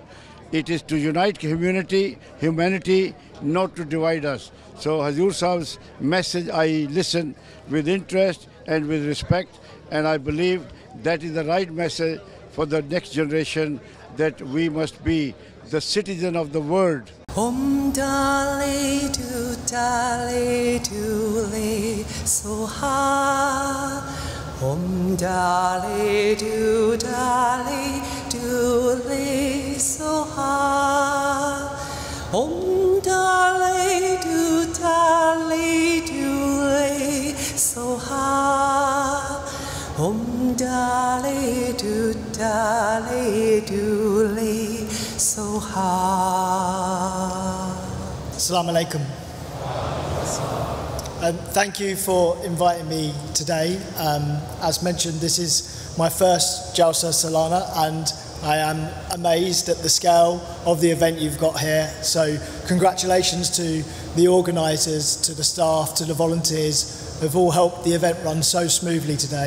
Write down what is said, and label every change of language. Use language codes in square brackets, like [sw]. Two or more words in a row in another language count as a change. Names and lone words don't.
[en] It is to unite humanity, not to divide us. So Hazur Sahab's message, I listen with interest and with respect, and I believe that is the right message for the next generation, that we must be the citizen of the world. Dali duli soha. Dali duli soha. Dali duli soha. Dali duli soha. [ar] السلام عليكم. [en] Thank you for inviting me today. As mentioned, this is my first Jalsa Salana, and I am amazed at the scale of the event you've got here. So congratulations to the organisers, to the staff, to the volunteers who've all helped the event run so smoothly today.